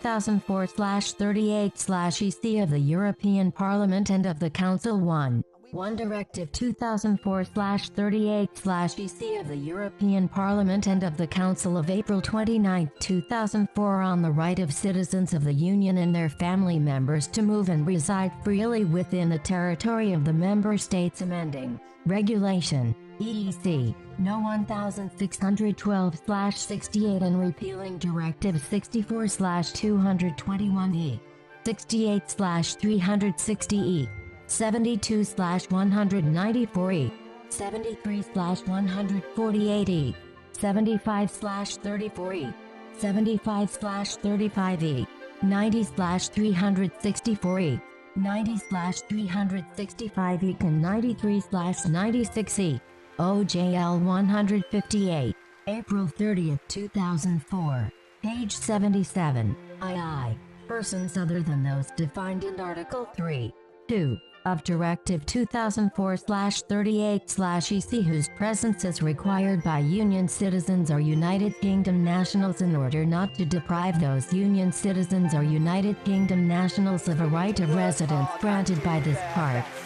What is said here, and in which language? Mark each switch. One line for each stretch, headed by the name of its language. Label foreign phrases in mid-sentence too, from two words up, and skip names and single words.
English: 2004/38/EC of the European Parliament and of the Council 1 Directive 2004/38/EC of the European Parliament and of the Council of April 29, 2004 on the right of citizens of the Union and their family members to move and reside freely within the territory of the member states, amending Regulation EEC No. 1612/68 and repealing Directive 64/221/E, 68/360/E, 72/194/E, 73/148/E, 75/34/E, 75/35/E, 90/364/E, 90/365/E and 93/96/E. OJL 158. April 30, 2004. Page 77. II. Persons other than those defined in Article 3.2 of Directive 2004/38/EC, whose presence is required by Union citizens or United Kingdom nationals in order not to deprive those Union citizens or United Kingdom nationals of a right of residence granted by this part.